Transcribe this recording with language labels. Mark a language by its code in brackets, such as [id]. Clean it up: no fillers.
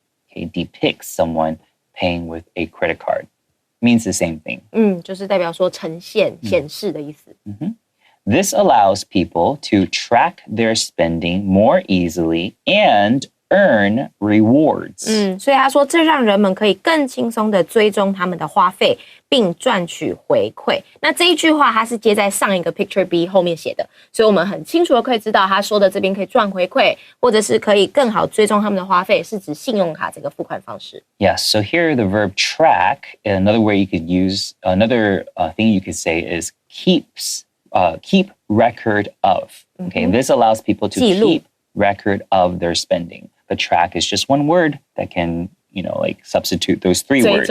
[en] Okay, depicts someone paying with a credit card. Means the same thing. [zh] 就是代表说呈现、显示的意思。 [en] This allows people to track their spending more easily and earn rewards. [zh] 所以他说这让人们可以更轻松的追踪他们的花费，并赚取回馈。那这一句话它是接在上一个 picture B 后面写的，所以我们很清楚的可以知道他说的这边可以赚回馈，或者是可以更好追踪他们的花费，是指信用卡这个付款方式。 [en] Yes, so here the verb track, another way you could use, another thing you could say is keep record of. Okay, this allows people to keep record of their spending. The track is just one word that can, like substitute those three words.